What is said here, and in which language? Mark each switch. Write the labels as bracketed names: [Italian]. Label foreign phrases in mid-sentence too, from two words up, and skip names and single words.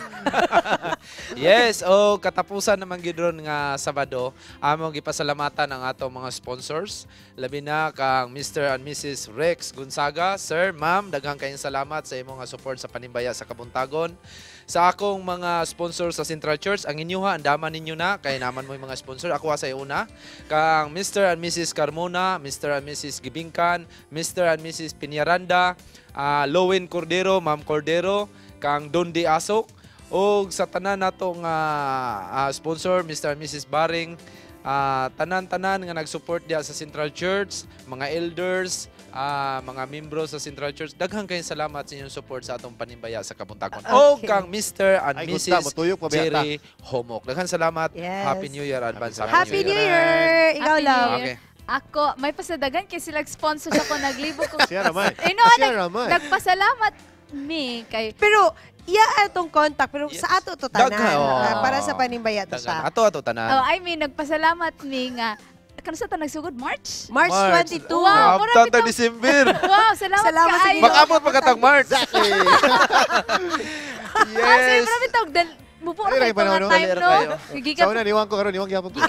[Cebuano] Yes, katapusan naman gidron nga Sabado, among gipasalamatan ang atong mga sponsors. Labi na kang Mr. and Mrs. Rex Gonzaga. Sir, ma'am, daghang kayong salamat sa imong support sa Panimbaya sa Kabuntagon. Sa akong mga sponsor sa Central Church, ang inyuha, andaman ninyo na, kaya naman mo yung mga sponsor. Ako sa una, kang Mr. and Mrs. Carmona, Mr. and Mrs. Gibingkan, Mr. and Mrs. Piñaranda, Lowen Cordero, Ma'am Cordero, kang Dondi Asok, o sa tanan natong sponsor, Mr. and Mrs. Baring, tanan-tanan nga nag-support diya sa Central Church, mga elders, mga membro sa Central Church, daghang kayong salamat sa inyong support sa atong Panimbaya sa Kabuntagon. Okay. O kang Mr. and Mrs. Jerry Homok. Daghang salamat. Yes. [English] Happy New Year advance. Happy New Year! [Cebuano] Ikaw lang. Okay. Ako, may pasadagan kasi nag-sponsor ako, naglibo ko. Siya naman. Nagpasalamat me kay... Pero, atong contact, pero sa ato to tanan. Para sa Panimbaya to siya. Ato tanan. [English] I mean, [Cebuano] nagpasalamat me nga. Kano sa ito nagsugod? March 22. Wow, mura Tang December. Wow, salamat kaayo. Mag-abot pagkatang March. Exactly. Yes. Marami tawag. Mubo na kayo mga time, no? Sa una, niwang ko karon, niwang gyapon ko.